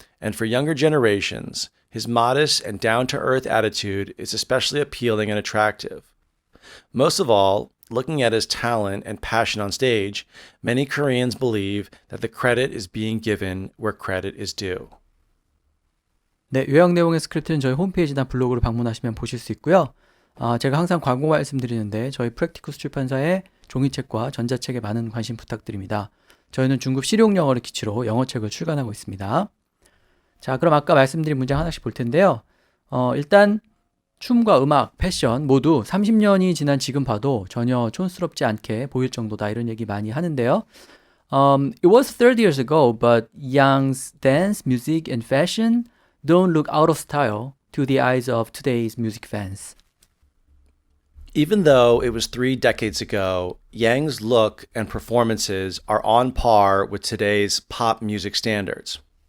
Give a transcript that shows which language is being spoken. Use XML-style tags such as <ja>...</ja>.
<en>And for younger generations, his modest and down-to-earth attitude is especially appealing and attractive. Most of all, looking at his talent and passion on stage, many Koreans believe that the credit is being given where credit is due.</en> <ko>네, 요약 내용의 스크립트는 저희 홈페이지나 블로그로 방문하시면 보실 수 있고요. 제가 항상 광고 말씀드리는데 저희 프랙티쿠스 출판사의 종이책과 전자책에 많은 관심 부탁드립니다. 저희는 중급 실용 영어를 기초로 영어책을 출간하고 있습니다. 자, 그럼 아까 말씀드린 문장 하나씩 볼 텐데요. 일단 춤과 음악, 패션 모두 30년이 지난 지금 봐도 전혀 촌스럽지 않게 보일 정도다. 이런 얘기 많이 하는데요.</ko> <en>It was 30 years ago, but Yang's dance, music, and fashion don't look out of style to the eyes of today's music fans. Even though it was 3 decades ago, Yang's look and performances are on par with today's pop music standards.</en>